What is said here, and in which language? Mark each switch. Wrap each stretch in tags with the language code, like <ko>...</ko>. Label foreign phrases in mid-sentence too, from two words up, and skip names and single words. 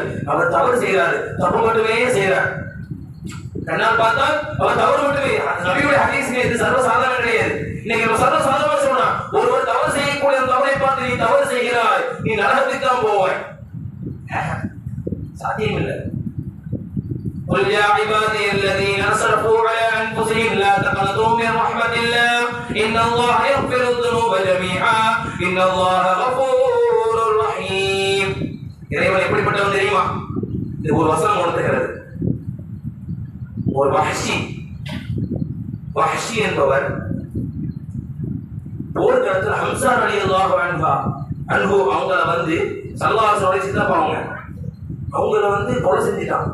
<ta>அவர் தவறு செய்யறாரு, தப்பு மட்டுமே செய்யறார். கண்ணால் பார்த்தால் அவர் தவறு மட்டுமே. நபியுடைய ஹதீஸ் இது சர்வசாதாரணம் கிடையாது. இன்னைக்கு நம்ம சர்வசாதாரணமா சொல்றோம், ஒருவர் தவறு செய்யக்கூடிய தவறை பார்த்து நீ தவறு செய்கிறாய், நீ நரகத்துக்கு தான் போவாய். சாத்தியம் இல்லை.</ta> <ar>قل يا عبادي الذين اسرفوا على انفسهم لا تقنطوا من رحمة الله ان الله يغفر الذنوب جميعا ان الله غفور رحيم.</ar> <ta>இறைவன் எப்படிப்பட்டவன் தெரியுமா? இது ஒரு வசனம் உணர்த்துகிறது. ஒரு வஹ்ஷி என்பவர் போர்க்களத்தில் ஹம்சா</ta> <ar>رضي الله عنه</ar> <ta>அவங்கள வந்து ஸல்லல்லாஹு சித்தப்பாங்க அவங்கள வந்து கொலை செஞ்சிட்டான்.</ta>